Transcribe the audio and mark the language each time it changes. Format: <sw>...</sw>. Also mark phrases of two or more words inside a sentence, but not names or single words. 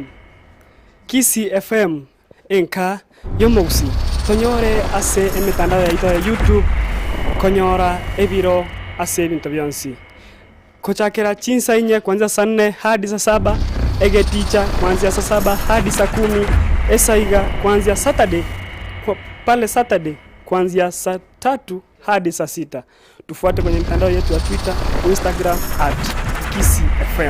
<guz>Kisii FM enka yomogusi tonyore ase emitandao yaito ya YouTube konyora ebiro ase ebinto byonsi kochakera chinsa inye</guz> <sw>kuanzia saa 4 hadi saa 7</sw> <guz>ege teacher</guz> <sw>kuanzia saa 7 hadi saa 10</sw> <guz>esaiga</guz> <sw>kuanzia Saturday pale Saturday kuanzia saa 3 hadi saa 6. Tufuate kwenye mitandao yetu ya Twitter, Instagram @Kisii FM.</sw>